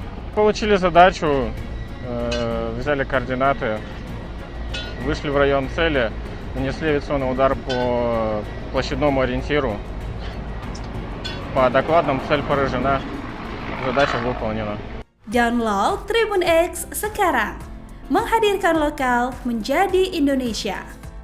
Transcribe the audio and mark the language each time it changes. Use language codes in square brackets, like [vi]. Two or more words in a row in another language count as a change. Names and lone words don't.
[ru] Получили задачу, взяли координаты, вышли в район цели, нанесли авиационный удар по площадному ориентиру. По докладам цель поражена, задача выполнена. [id] Download Tribun X sekarang, menghadirkan lokal menjadi Indonesia.